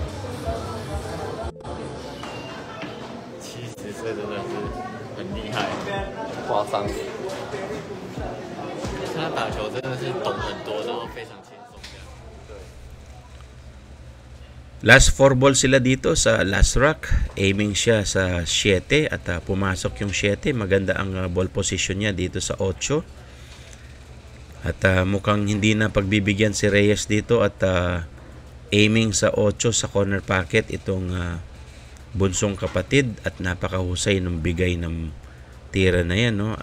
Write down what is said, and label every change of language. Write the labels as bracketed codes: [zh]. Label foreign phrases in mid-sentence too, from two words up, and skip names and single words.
[zh] 70 岁真的是很厉害，夸张。他打球真的是懂很多，然后非常轻松这样。对。 [en] Last 4 ball [tl] sila dito sa [en] last rack. [tl] Aiming siya sa 7 at pumasok yung 7. Maganda ang [en] ball position [tl] niya dito sa 8. At mukhang hindi na pagbibigyan si Reyes dito at aiming sa 8 sa [en] corner pocket [tl] itong bunsong kapatid at napakahusay ng bigay ng tira na yan, no?